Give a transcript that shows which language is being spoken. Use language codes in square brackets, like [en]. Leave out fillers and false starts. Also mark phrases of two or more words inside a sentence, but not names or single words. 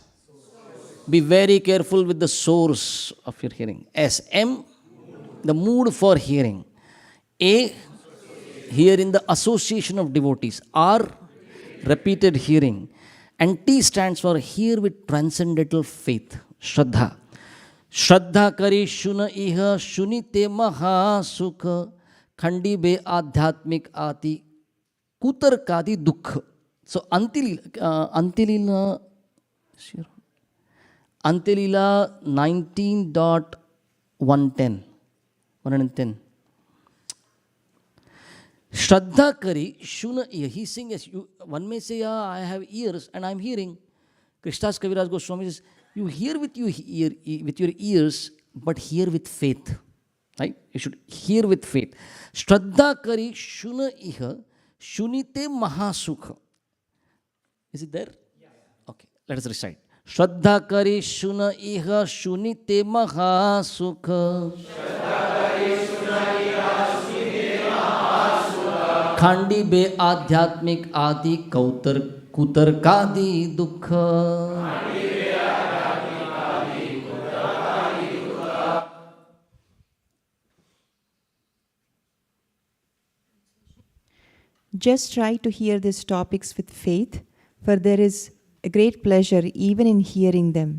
[en] Be very careful with the source of your hearing. S. M, the mood for hearing. A, hear in the association of devotees. R, repeated hearing. And T stands for hear with transcendental faith. Shraddha. [bn] শ্রদ্ধা করি শুন ইহা শুনিতে মহা সুখ খণ্ডি বে আধ্যাত্মিক অতি কুতর কাদি দুঃখ. [en] So Antilila 19.110. [bn] শ্রদ্ধা করি শুন ear. [en] He's saying, yes, one may say, yeah, I have ears and I'm hearing. Krishnas Kaviraj Goswami says, you hear with your ears, but hear with faith. Right? You should hear with faith. [bn] শ্রদ্ধা করি শুন ইহা শুনিতে মহাসুখ. [en] Is it there? Yes. Okay, let us recite. [bn] শ্রদ্ধা করি শুন ইহা শুনিতে মহাসুখ. খণ্ডি বে আধ্যাত্মিক আদি কুতর কাদি দুঃখ. [en] Just try to hear these topics with faith, for there is a great pleasure even in hearing them.